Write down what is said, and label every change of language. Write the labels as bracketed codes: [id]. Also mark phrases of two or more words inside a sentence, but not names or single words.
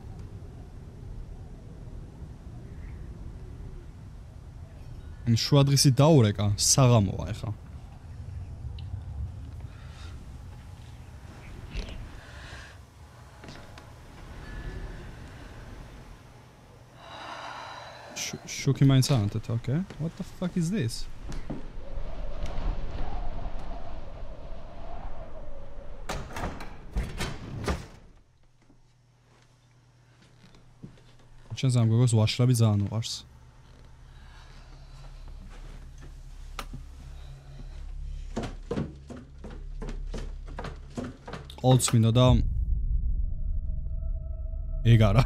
[ka] შუადღისი დაურეკა, საღამოა ეხა. შუქი მაინც ანთეთ, [en] okay? What the fuck is this? [ka] ჩანს ამ გოგოს ვაშლები ძალიან უყვარს. Olds მინდა და ეგ არა.